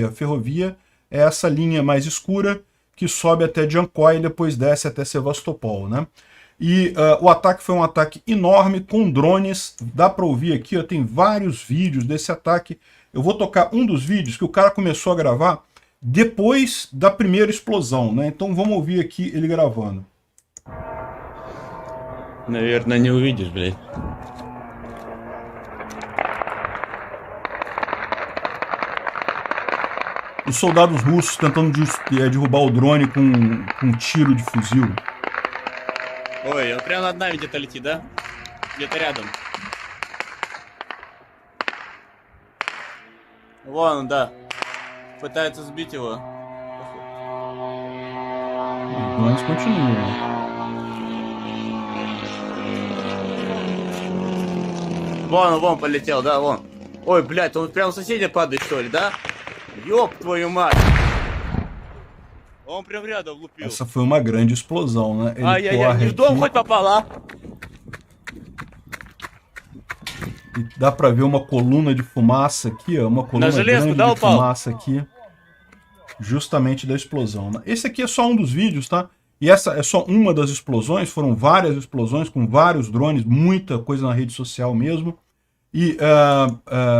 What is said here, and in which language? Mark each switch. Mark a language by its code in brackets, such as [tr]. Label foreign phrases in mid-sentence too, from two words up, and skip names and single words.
[pt] A ferrovia é essa linha mais escura que sobe até Jankoy e depois desce até Sevastopol, né? E o ataque foi um ataque enorme com drones, dá para ouvir aqui, ó, tem vários vídeos desse ataque. Eu vou tocar um dos vídeos que o cara começou a gravar depois da primeira explosão, né? Então vamos ouvir aqui ele gravando. [ru] Наверное, не увидишь, блядь. [pt] Os soldados russos tentando derrubar o drone com um tiro de fuzil. [ru] Ой, он прямо над нами где-то летит, да? Где-то рядом. Вон он, да. Пытается сбить его. [pt] Os drones continuam. [ru] Вон полетел, да, вон. Ой, блядь, он прям соседи падает, что ли, да? Ёб твою мать. Он прям рядом влупил. [pt] Essa foi uma grande explosão, né? Ele [ru] Ай-яй-яй, не в дом хоть попала. [pt] E dá pra ver uma coluna de fumaça aqui, ó, uma coluna grande de fumaça aqui, justamente da explosão, né? Esse aqui é só um dos vídeos, tá? E essa é só uma das explosões, foram várias explosões com vários drones, muita coisa na rede social mesmo.